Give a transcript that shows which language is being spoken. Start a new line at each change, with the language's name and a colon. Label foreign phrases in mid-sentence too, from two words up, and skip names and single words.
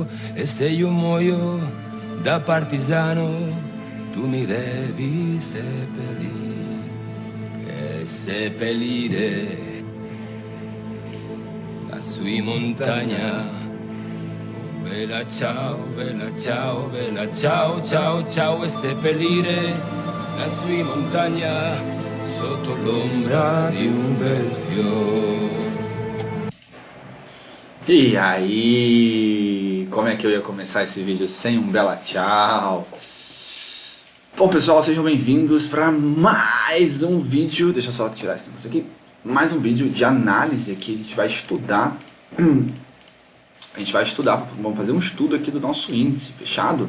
Italian: E se io muoio da partigiano, tu mi devi seppellire, e seppellire lassù in montagna. Oh bella ciao, bella ciao, bella ciao, ciao, ciao. E seppellire lassù in montagna, sotto l'ombra di un bel fiore.
Portuguese: E aí, como é que eu ia começar esse vídeo sem um bela tchau? Bom pessoal, sejam bem-vindos para mais um vídeo, deixa eu só tirar esse negócio aqui, mais um vídeo de análise aqui. A gente vai estudar, vamos fazer um estudo aqui do nosso índice, fechado?